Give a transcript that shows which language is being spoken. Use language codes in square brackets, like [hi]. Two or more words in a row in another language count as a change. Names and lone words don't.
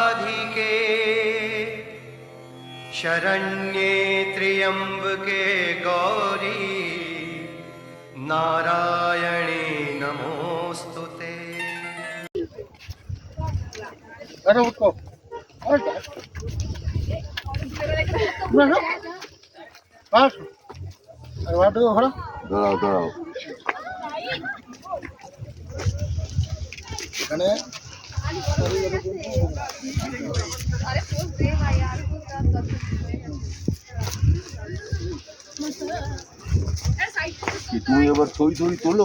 [sa] सारिके शरण्ये त्र्यंबके गौरी नारायणे नमोस्तुते। [bn] আরে ওঠো বস দাঁড়াও দাঁড়াও এখানে তুমি এবার ছবি ছবি তোলো।